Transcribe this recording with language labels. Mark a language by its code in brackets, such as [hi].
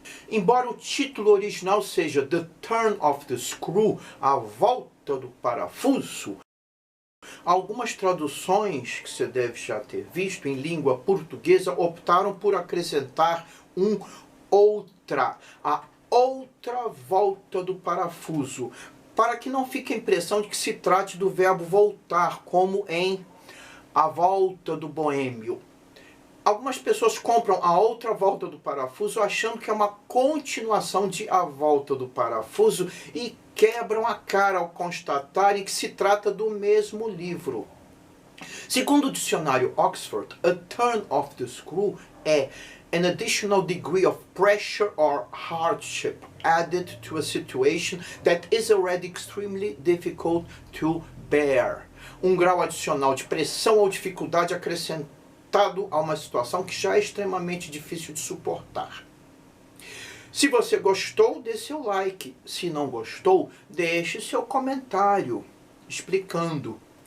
[pt] Embora o título original seja The Turn of the Screw, a volta do parafuso, algumas traduções, que você deve já ter visto em língua portuguesa, optaram por acrescentar um outra, a outra volta do parafuso, para que não fique a impressão de que se trate do verbo voltar, como em A Volta do Boêmio. Algumas pessoas compram A Outra Volta do Parafuso achando que é uma continuação de A Volta do Parafuso e quebram a cara ao constatarem que se trata do mesmo livro. Segundo o dicionário Oxford, [en] a turn of the screw é an additional degree of pressure or hardship added to a situation that is already extremely difficult to bear. [pt] Um grau adicional de pressão ou dificuldade acrescentado a uma situação que já é extremamente difícil de suportar. Se você gostou, dê seu like. Se não gostou, deixe seu comentário explicando.